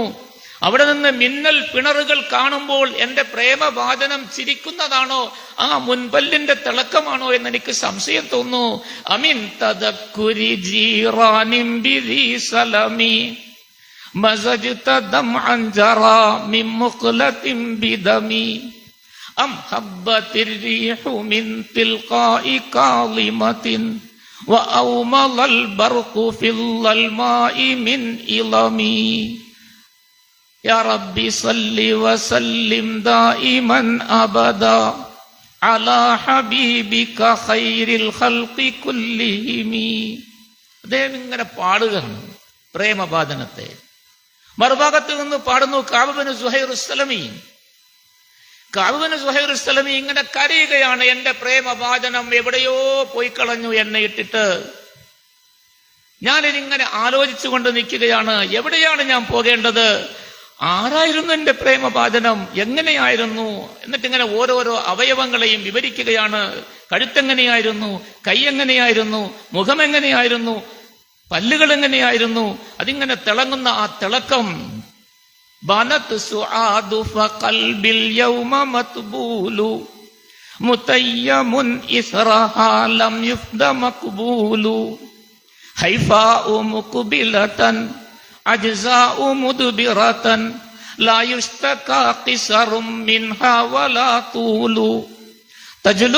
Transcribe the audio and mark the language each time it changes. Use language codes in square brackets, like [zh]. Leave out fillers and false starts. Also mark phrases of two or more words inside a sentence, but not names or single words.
[ml] അവിടെ നിന്ന് മിന്നൽ പിണറുകൾ കാണുമ്പോൾ എന്റെ പ്രേമഭാജനം ചിരിക്കുന്നതാണോ, ആ മുൻപല്ലിന്റെ തിളക്കമാണോ എന്ന് എനിക്ക് സംശയം തോന്നുന്നു. [ar] أمن تذكر جيران بذي سلم مزجت دمعا جرى من مقلة بدم أم هبت الريح من تلقاء كاظمة وأومض البرق في الظلماء من إلمي يا ربي صل وسلم دائما أبدا على حبيبك خير الخلق كلهم. [ml] അദ്ദേഹം ഇങ്ങനെ പാടുകയാണ് പ്രേമഭാജനത്തെ. മറുഭാഗത്ത് നിന്ന് പാടുന്നു കഅബ് ബിൻ സുഹൈർ അസ്സലമി. കഅബ് ബിൻ സുഹൈർ അസ്സലമി ഇങ്ങനെ കരയുകയാണ്, എന്റെ പ്രേമഭാജനം എവിടെയോ പോയി കളഞ്ഞു എന്നെ ഇട്ടിട്ട്. ഞാനിതിങ്ങനെ ആലോചിച്ചുകൊണ്ട് നിൽക്കുകയാണ്, എവിടെയാണ് ഞാൻ പോകേണ്ടത്? ആരായിരുന്നു എന്റെ പ്രേമഭാജനം? എങ്ങനെയായിരുന്നു? എന്നിട്ടിങ്ങനെ ഓരോരോ അവയവങ്ങളെയും വിവരിക്കുകയാണ്. കഴുത്തെങ്ങനെയായിരുന്നു, കൈ എങ്ങനെയായിരുന്നു, മുഖം എങ്ങനെയായിരുന്നു, പല്ലുകൾ എങ്ങനെയായിരുന്നു, അതിങ്ങനെ തിളങ്ങുന്ന ആ തിളക്കം. [ar] بنت سعاد فقلب اليوم مطبول متيم إثرها لم يفد مقبول حيفاء مقبلة عجزاء مدبرة لا يشتكى قصر منها ولا طول تجلو